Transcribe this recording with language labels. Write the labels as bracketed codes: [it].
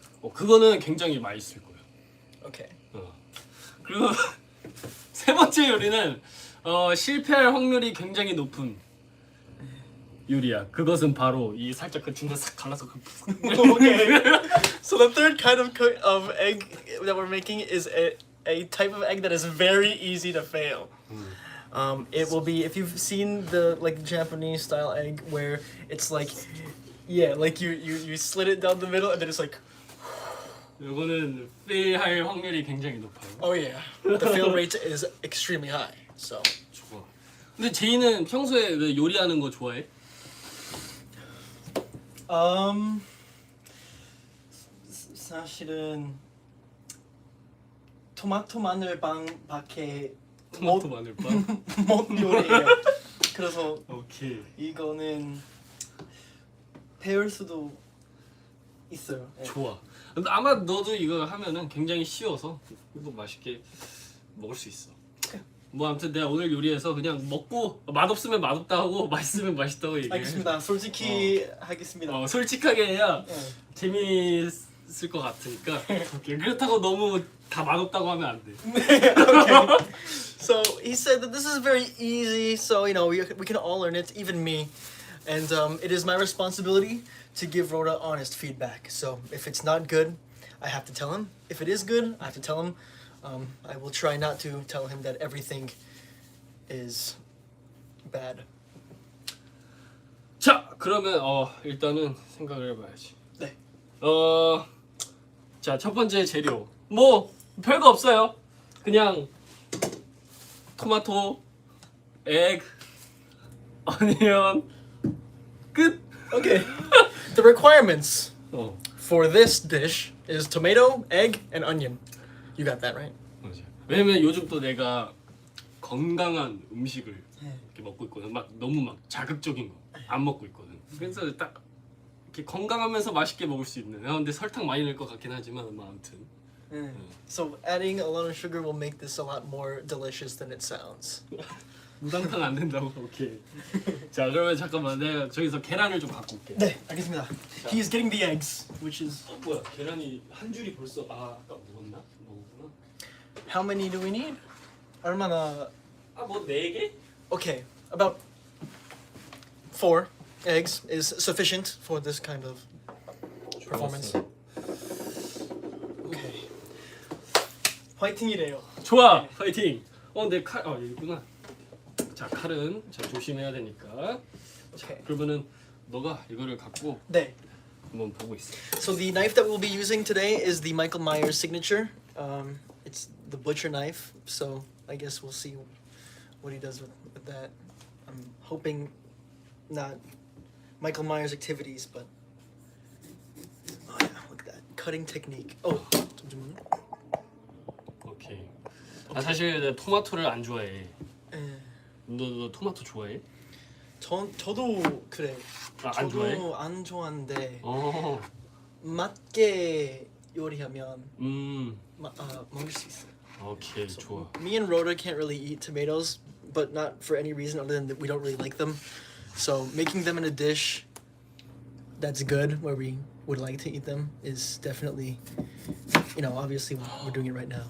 [ko] 그거는 굉장히 맛있을 거야. [en] Okay. [ko] 그리고 세 번째 요리는 실패할 확률이 굉장히 높은 요리야. 그것은 바로 이 살짝 그 중간 싹 갈라서 [en] Okay. So the third kind of egg that we're making is a type of egg that is very easy to fail. It will be, if you've seen the Japanese style egg where it's like you slit it down the middle and then it's like [ko] 이거는 fail할 확률이 굉장히 높아요. [en] oh yeah, the fail rate is extremely high. So [ko] 좋아. 근데 제이는 평소에 그 요리하는 거 좋아해? 사실은 토마토 마늘빵밖에 토마토 마늘빵? 못 요리해요. 그래서 [en] 오케이. [ko] 이거는 배울 수도 있어요. 네. 좋아. 근데 아마 너도 이거 하면은 굉장히 쉬워서 이거 맛있게 먹을 수 있어. 뭐 아무튼 내가 오늘 요리해서 그냥 먹고 맛없으면 맛없다 하고 맛있으면 맛있다고 얘기해. 알겠습니다. 솔직히 하겠습니다. 솔직하게 해야 네. 재미있을 것 같으니까. 오케이. 그렇다고 너무 다 맛없다고 하면 안 돼. [en] Okay. So he said that this is very easy, so we can all learn it, even me, and it is my responsibility to give Roda honest feedback. So if it's not good, I have to tell him. If it is good, I have to tell him. I will try not to tell him that everything is bad. [ko] 자, 그러면 일단은 생각을 해봐야지. 네. 자, 첫 번째 재료. 뭐 별거 없어요. 그냥 토마토, [en] egg, onion, [ko] 끝. [en] Okay. The requirements 어, for this dish is tomato, egg, and onion. You got that right? [ko] 맞아. 왜냐면 요즘 또 내가 건강한 음식을 네. 이렇게 먹고 있거든. 막 너무 막 자극적인 거 안 먹고 있거든. 그래서 딱 이렇게 건강하면서 맛있게 먹을 수 있는. 근데 설탕 많이 넣을 것 같긴 하지만 뭐 아무튼. [en] So adding a lot of sugar will make this a lot more delicious than it sounds. [ko] 무당탕 안 된다고. 오케이. 자 그러면 잠깐만 내가 저기서 계란을 좀 갖고 올게. 네, 알겠습니다. [en] He is getting the eggs, which is [ko] 뭐야 계란이 한 줄이 벌써 아까 먹었나? 먹었구나. [en] how many do we need? [ko] 얼마나? 뭐 4개? [en] Okay, about 4 eggs is sufficient for this kind of performance. Okay. [ko] 화이팅이래요. 좋아 파이팅. 근데 칼 여기 있구나. 자 칼은 자 조심해야 되니까. 자 [en] Okay. [ko] 그러면은 너가 이거를 갖고 네. 한번 보고 있어. [en] So the knife that we'll be using today is the Michael Myers signature. It's the butcher knife. So I guess we'll see what he does with that. I'm hoping not Michael Myers activities, but oh yeah, look at that cutting technique. Oh, [ko] 잠시만요. [en] 오케이. [ko] 사실 내가 토마토를 안 좋아해. 예. 너 토마토 좋아해? 저도 그래. 안 좋아해? 저도 안 좋아하는데 어. 맞게 요리하면 먹을 수 있어. 오케이 좋아. [en] Me and Roda can't really eat tomatoes, but not for any reason other than that we don't really like them. So making them in a dish that's good, where we would like to eat them, is definitely, obviously we're doing it right now.